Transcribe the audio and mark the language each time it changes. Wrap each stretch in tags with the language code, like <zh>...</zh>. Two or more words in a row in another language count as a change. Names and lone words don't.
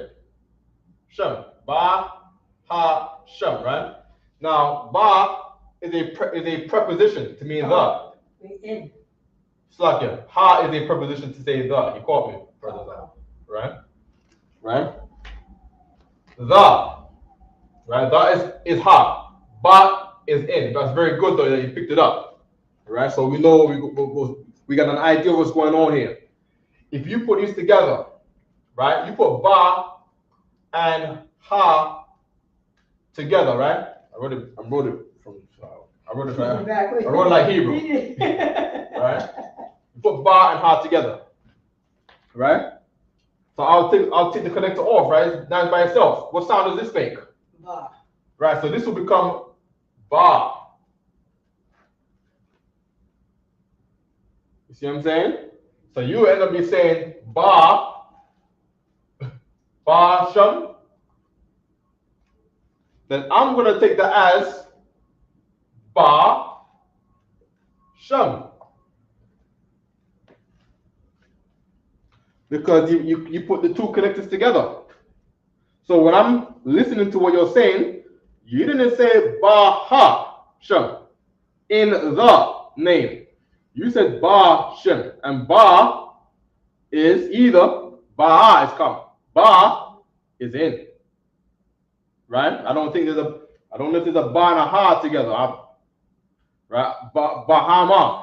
<he>Shem. Ba Ha Shem,</he> <en>right? Now Ba is a preposition to mean the. Slakia. Ha is a preposition to say the. You caught me, brother. Right? Right? The. Right? The is ha. Ba is in. That's very good though that you picked it up. Right? So we know we got an idea of what's going on here. If you put these together, right? You put ba and ha together, right? I wrote it from. I wrote it right. Exactly. I wrote it like Hebrew, right? You put ba and ha together, right? So I'll take the connector off, right? Now it's by itself. What sound does this make? Ba. Right. So this will become ba. You see what I'm saying? So you end up be saying ba, ba shum. Then I'm gonna take that as ba shum. Because you put the two connectors together. So when I'm listening to what you're saying, you didn't say ba ha shum in the name. You said ba shum, and ba is either ba is come, ba is in. Right? I don't know if there's a ba and a ha together. Right? Bahama.</en>